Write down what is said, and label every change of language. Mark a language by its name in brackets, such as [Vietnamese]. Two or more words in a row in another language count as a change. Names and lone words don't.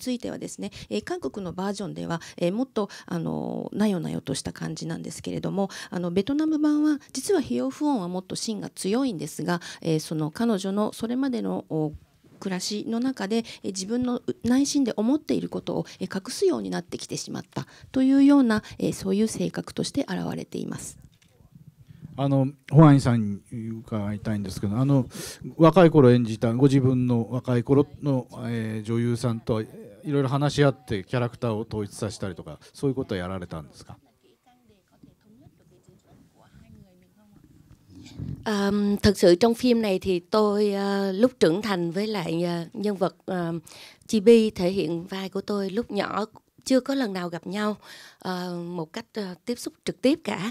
[Japanese] ついてはですね、韓国のバージョンではもっとなよなよとした感じなんですけれども、ベトナム版は実はヒエウフオンはもっと芯が強いんですが、その彼女のそれまでの暮らしの中で自分の内心で思っていることを隠すようになってきてしまったというようなそういう性格として現れています。ホアンさんに伺いたいんですけど、若い頃演じたご自分の若い頃の、女優さんといろいろ話し合ってキャラクターを統一させたりとか、そういうことはやられたんですか？ [Vietnamese] Thật sự trong phim này thì tôi lúc trưởng thành với lại nhân vật Chibi thể hiện vai của tôi lúc nhỏ chưa có lần nào gặp nhau một cách tiếp xúc trực tiếp cả.